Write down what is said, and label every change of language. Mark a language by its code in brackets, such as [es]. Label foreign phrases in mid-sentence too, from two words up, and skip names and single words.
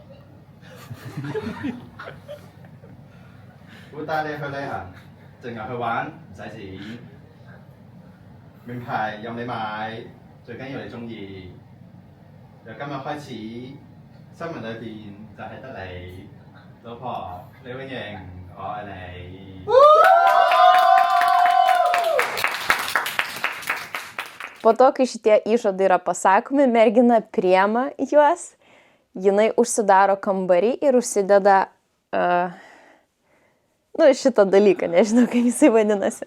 [yue] 會帶你去旅行，淨係去玩唔使錢。名牌任你買，最緊要你中意。由今日開始，新聞裏邊就係得你，老婆李永瑩，我愛你。 [lt] Po to, kai šitie įžadai yra pasakomi, mergina priema juos, jinai užsidaro kambarį ir užsideda šitą dalyką, nežinau, kaip jisai vadinasi.